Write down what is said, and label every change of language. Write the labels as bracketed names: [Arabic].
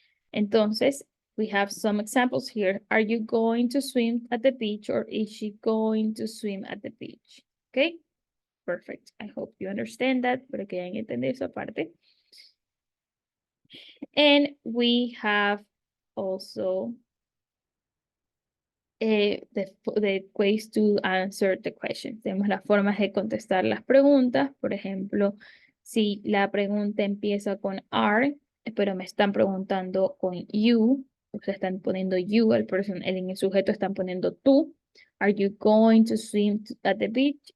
[English] Entonces, we have some examples here. Are you going to swim at the beach or is she going to swim at the beach? Okay, perfect. I hope you understand that, [Spanish] pero que hayan entendido esa parte. [English] And we have also the ways to answer the questions. [Spanish] Tenemos las formas de contestar las preguntas. Por ejemplo, si la pregunta empieza con are, pero me están preguntando con you, o sea, están poniendo you, en el sujeto están poniendo tú. [English] Are you going to swim at the beach?